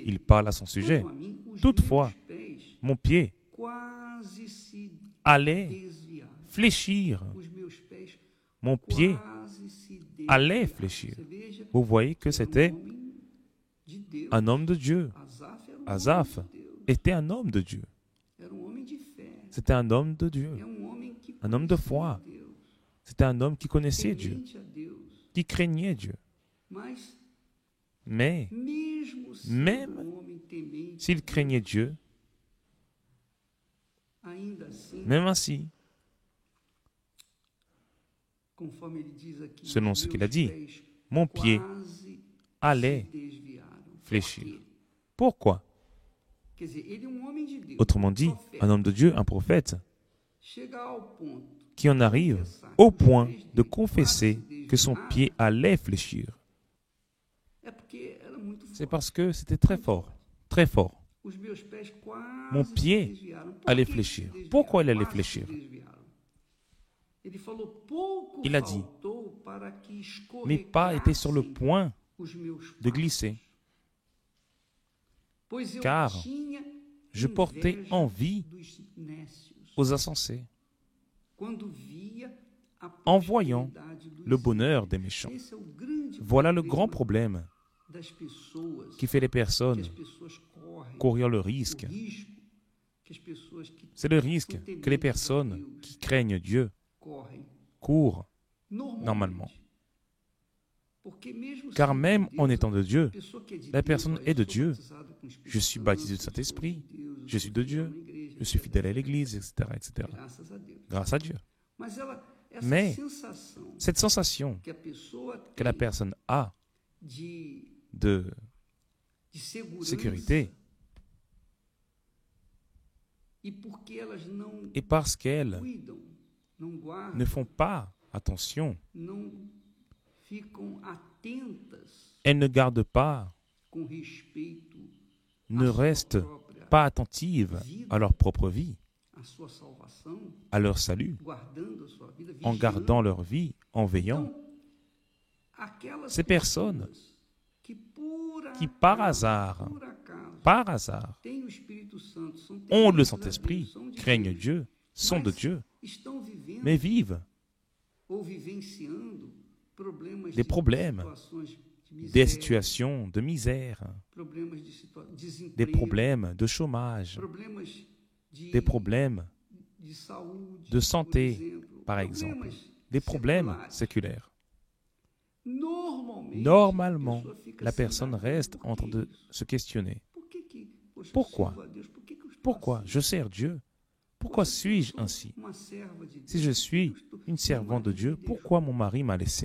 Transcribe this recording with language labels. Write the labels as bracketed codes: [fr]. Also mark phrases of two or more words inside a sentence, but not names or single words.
[fr] il parle à son sujet. [pt] quanto a mim, os [fr] Toutefois, [pt] meus pés [fr] mon pied [pt] quase se [fr] allait [pt] desviaram. [fr] fléchir. [pt] Os meus pés [fr] Mon pied [pt] quase se [fr] allait [pt] desviaram. [fr] fléchir. [pt] Você veja, [fr] Vous voyez que [pt] era [fr] c'était [pt] homem de Deus. [fr] un homme de Dieu. [pt] Asaf era [fr] Asaph [pt] homem de Deus. [fr] était un homme de Dieu. [pt] Era homem de fé. [fr] C'était un homme de Dieu. [pt] É homem que [fr] Un homme de [pt] conhecia foi. Deus, [fr] C'était un homme qui connaissait Dieu, [pt] temente a Deus. [fr] qui craignait Dieu. [pt] Mas [fr] Mais [pt] mesmo sendo [fr] Même [pt] homem temente, [fr] s'il craignait Dieu, [pt] ainda assim, [fr] même ainsi, [pt] conforme ele diz aqui, [fr] selon [pt] os [fr] ce qu'il [pt] meus [fr] a dit, [pt] pés [fr] mon pied [pt] quase [fr] allait [pt] se desviaram. [fr] fléchir. [pt] Por quê? [fr] Pourquoi? [pt] Quer dizer, ele é um homem de Deus, [fr] Autrement dit, [pt] profeta, [fr] un homme de Dieu, un prophète, [pt] chega ao ponto [fr] qui en arrive [pt] confessar [fr] au [pt] que os [fr] point [pt] pés [fr] de [pt] dele [fr] confesser [pt] quase [fr] que son [pt] desviaram, [fr] pied allait fléchir. [pt] é porque era muito [fr] C'est [pt] forte. [fr] parce que c'était très fort, très fort. [pt] Os meus pés quase [fr] Mon [pt] se [fr] pied [pt] desviaram. Por [fr] allait [pt] que [fr] fléchir. [pt] se desviaram? [fr] Pourquoi il allait [pt] Quase [fr] fléchir? [pt] se desviaram. Ele falou, pouco [fr] Il a dit, [pt] faltou para que [fr] Mes pas étaient sur le [pt] escorregassem [fr] point [pt] os meus [fr] de [pt] passos. [fr] glisser, [pt] Pois eu [fr] car [pt] tinha [fr] je portais [pt] inveja [fr] envie [pt] dos nécios, [fr] aux insensés, [pt] quando via a [fr] en voyant [pt] prosperidade dos [fr] le bonheur [pt] ímpios. [fr] des méchants. [pt] Esse é o grande [fr] Voilà le [pt] problema [fr] grand problème [pt] das pessoas, [fr] qui fait les [pt] que [fr] personnes [pt] as pessoas correm, [fr] courir le [pt] o [fr] risque. [pt] risco que as pessoas que [fr] C'est le risque [pt] têm [fr] que les [pt] temor de [fr] personnes [pt] Deus [fr] qui craignent Dieu [pt] correm [fr] courent, [pt] normalmente. Porque mesmo [fr] car [pt] sendo [fr] même [pt] de [fr] en [pt] Deus, [fr] étant de Dieu, [pt] a pessoa que é de [fr] la [pt] Deus, [fr] personne [pt] olha, [fr] est [pt] eu [fr] de [pt] sou [fr] Dieu. [pt] batizado com o Espírito [fr] Je suis [pt] Santo, [fr] baptisé du [pt] eu sou [fr] Saint-Esprit, [pt] de Deus, [fr] je suis de [pt] fiel [fr] Dieu, [pt] na igreja, [fr] je suis fidèle à [pt] etc. [fr] l'Église, etc., etc. [pt] Graças a Deus. [fr] Grâce à Dieu. [pt] Mas essa [fr] Mais [pt] sensação [fr] cette sensation [pt] que a pessoa [fr] que la [pt] tem [fr] personne a [pt] de [fr] de [pt] segurança [fr] sécurité, [pt] e porque elas não [fr] et parce qu'elles [pt] cuidam, não guardam, [fr] ne font pas attention, [pt] não ficam atentas [fr] elles ne gardent pas, [pt] com respeito [fr] ne [pt] à sua [fr] restent [pt] própria [fr] pas attentives à leur propre vie, [pt] à sua salvação, [fr] à leur salut, [pt] guardando a sua vida, [fr] en [pt] vigiando. [fr] gardant leur vie, en veillant. [pt] Então, aquelas [fr] Ces personnes [pt] pessoas que [fr] par [pt] acaso, [fr] par hasard, [pt] têm o Espírito Santo, são [fr] ont le [pt] tementes a [fr] Saint-Esprit, [pt] Deus, são de [fr] craignent [pt] Deus, [fr] Dieu, sont de [pt] mas [fr] Dieu, [pt] estão vivendo [fr] mais vivent [pt] ou vivenciando problemas [fr] des problèmes, [pt] situações de [fr] des [pt] miséria, [fr] situations de misère, [pt] problemas de [fr] des [pt] desemprego, [fr] problèmes de chômage, [pt] problemas [fr] des problèmes [pt] de saúde, [fr] de santé, [pt] por exemplo, [fr] par exemple, [pt] problemas [fr] des problèmes [pt] seculares. [fr] séculaires. Normalement, Normalement, la personne reste en train de se questionner. Pourquoi? Pourquoi je sers Dieu? Pourquoi suis-je ainsi? Si je suis une servante de Dieu, pourquoi mon mari m'a laissé?